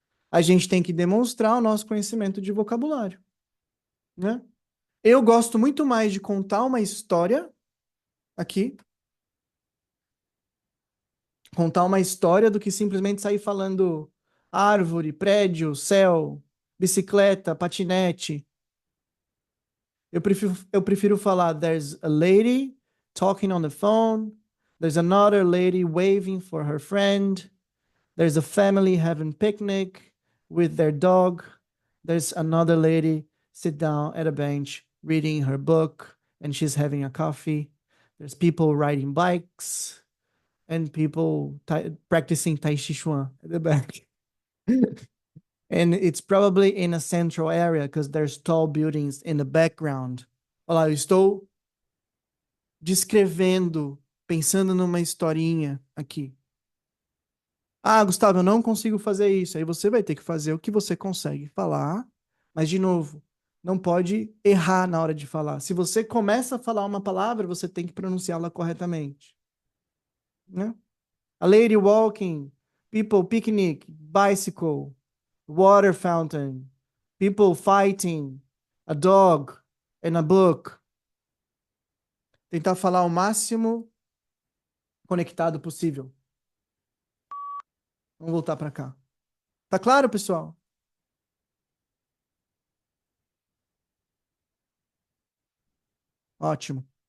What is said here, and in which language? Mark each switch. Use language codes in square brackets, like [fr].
[pt] A gente tem que demonstrar o nosso conhecimento de vocabulário, né? Eu gosto muito mais de contar uma história aqui, contar uma história do que simplesmente sair falando árvore, prédio, céu, bicicleta, patinete. Eu prefiro falar [en] there's a lady talking on the phone, there's another lady waving for her friend, there's a family having picnic with their dog, there's another lady sit down at a bench reading her book and she's having a coffee. There's people riding bikes and people practicing Tai Chi Chuan at the back. And it's probably in a central area because there's tall buildings in the background. [pt] Olha lá, eu estou descrevendo, pensando numa historinha aqui. Ah, Gustavo, eu não consigo fazer isso. Aí você vai ter que fazer o que você consegue falar. Mas, de novo, não pode errar na hora de falar. Se você começa a falar uma palavra, você tem que pronunciá-la corretamente. Né? [en] A lady walking, people picnic, bicycle, water fountain, people fighting, a dog, and a book. [pt] Tentar falar o máximo conectado possível. Vamos voltar para cá. Tá claro, pessoal? Ótimo.